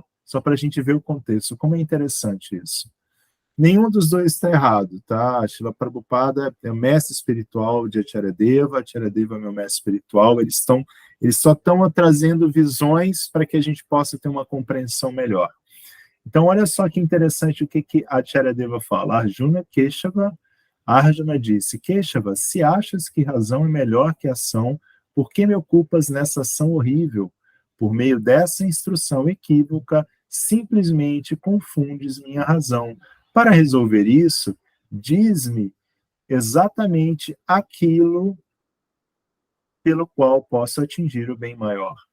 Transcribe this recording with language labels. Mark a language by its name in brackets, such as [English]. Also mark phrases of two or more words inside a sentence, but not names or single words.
[Portuguese] Só para a gente ver o contexto. Como é interessante isso. Nenhum dos dois está errado, tá? Srila Prabhupada é o mestre espiritual de Acharyadeva, Acharyadeva é meu mestre espiritual. Eles só estão trazendo visões para que a gente possa ter uma compreensão melhor. Então, olha só que interessante o que Acharyadeva fala. Arjuna Keshava. Arjuna disse, Keshava, se achas que razão é melhor que ação, por que me ocupas nessa ação horrível? Por meio dessa instrução equívoca, simplesmente confundes minha razão. Para resolver isso, diz-me exatamente aquilo pelo qual posso atingir o bem maior.